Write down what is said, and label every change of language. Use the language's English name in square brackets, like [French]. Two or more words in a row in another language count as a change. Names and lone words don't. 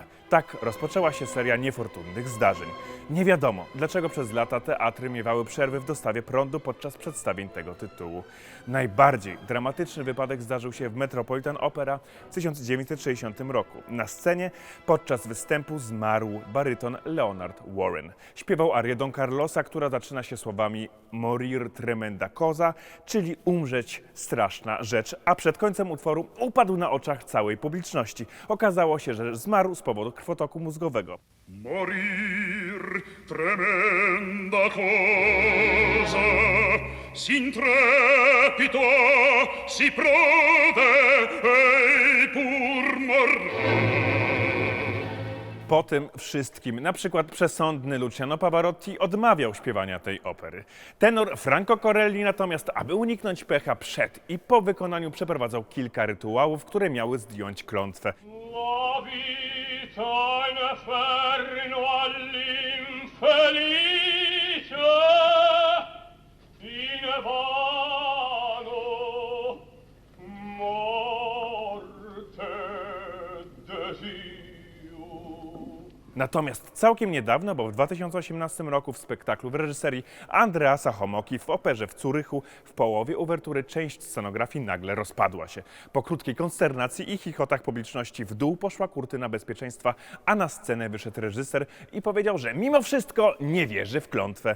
[Polish] Tak rozpoczęła się seria niefortunnych zdarzeń. Nie wiadomo, dlaczego przez lata teatry miewały przerwy w dostawie prądu podczas przedstawień tego tytułu. Najbardziej dramatyczny wypadek zdarzył się w Metropolitan Opera w 1960 roku. Na scenie podczas występu zmarł baryton Leonard Warren. Śpiewał arię Don Carlosa, która zaczyna się słowami [Italian] Morir tremenda cosa, [Polish] czyli umrzeć straszna rzecz, a przed końcem utworu upadł na oczach całej publiczności. Okazało się, że zmarł z powodu krwotoku mózgowego. [Italian] Morir tremenda cosa, s'intrepito, si prode, e pur morire. [Polish] Po tym wszystkim, na przykład przesądny Luciano Pavarotti odmawiał śpiewania tej opery. Tenor Franco Corelli natomiast, aby uniknąć pecha przed i po wykonaniu, przeprowadzał kilka rytuałów, które miały zdjąć klątwę. [Italian] La vita inferno all'infelice, in vano morte desiu. [Polish] Natomiast całkiem niedawno, bo w 2018 roku w spektaklu w reżyserii Andreasa Homoki w operze w Zurychu w połowie uwertury część scenografii nagle rozpadła się. Po krótkiej konsternacji i chichotach publiczności w dół poszła kurtyna bezpieczeństwa, a na scenę wyszedł reżyser i powiedział, że mimo wszystko nie wierzy w klątwę.